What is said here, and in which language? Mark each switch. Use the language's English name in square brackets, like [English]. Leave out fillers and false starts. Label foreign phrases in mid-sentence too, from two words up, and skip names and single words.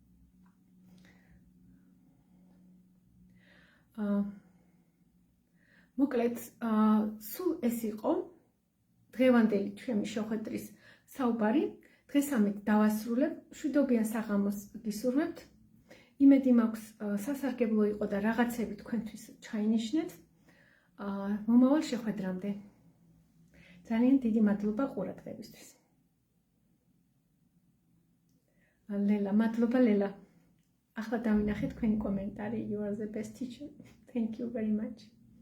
[Georgian] მოკლედ სულ ეს იყო დღევანდელი ჩვენი შეხვედრის საუბარი დღეს ამით დავასრულებ მშვიდობიან საღამოს გისურვებთ იმედი მაქვს სასარგებლო იყო და რაღაცები თქვენთვის ჩაინიშნეთ მომავალ შეხვედრამდე ძალიან დიდი მადლობა ყურადღებისთვის ლელა მადლობა ლელა ახლა დავინახეთ თქვენი კომენტარი [English] you are the best teacher thank you very much